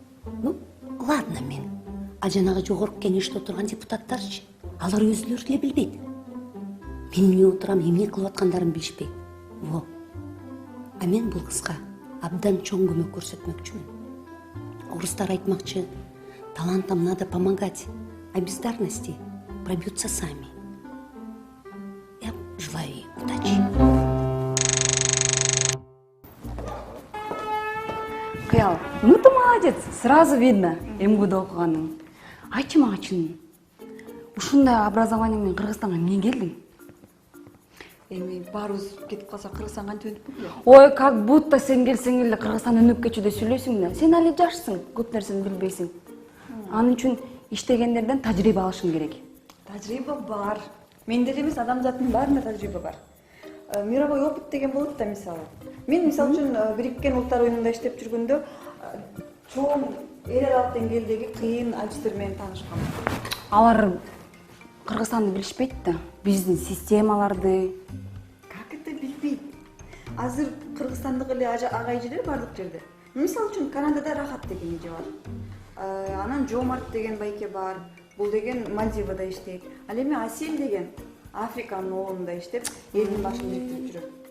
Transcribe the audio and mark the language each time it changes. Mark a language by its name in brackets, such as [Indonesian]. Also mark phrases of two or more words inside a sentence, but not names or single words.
[Russian] Ну, ладно, [Kyrgyz] мен А жанагы жогорку кеңеште отурган депутаттарчы? Алар өзүлөрү деле билбейт. Мен эмне отурам, эмне кылып аткандарын билишпейт. [Russian] Во. [Kyrgyz] А мен бул кызга абдан чоң көмөк көрсөтмөкчүмүн. Орустар айтмакчы, [Russian] талантам надо помогать, а бездарности пробьются сами. Я желаю ей удачи. Кыял, ну ты молодец, сразу видно [Kyrgyz] МГУда окуганың. Айтчы мага чын, ушундай образование менен Кыргызстанга эмне келдиң? Эми баарыбыз кетип калса Кыргызстан кантип өнүп кетпейби? Ой, [Russian] как будто [Kyrgyz] сен келсең эле Кыргызстан өнүп кетчүдөй сүйлөйсүң да. Сен али жашсың, көп нерсени билбейсиң. Анын үчүн иштегендерден тажрыйба алышың керек. Тажрыйба бар. Менде эле эмес, адамзаттын баарында тажрыйба бар. [Russian] Мировой опыт [Kyrgyz] деген болот да, мисалы. Мен мисалы үчүн Бириккен Улуттар оюнунда иштеп жүргөндө чоң эл аралык деңгээлдеги кыйын адистер менен таанышкам. Алар Кыргызстанды билишпейт да, биздин системаларды. [Russian] Как это билбейт? [Kyrgyz] Азыр кыргызстандык эле ага эжелер бардык жерде. Мисалы үчүн Канадада Рахат деген эже бар. Анан Жомарт деген байке бар. Бул деген Мальдивада иштейт. Ал эми Асел деген Африканын оолунда иштеп, элдин башын бириктирип жүрөт.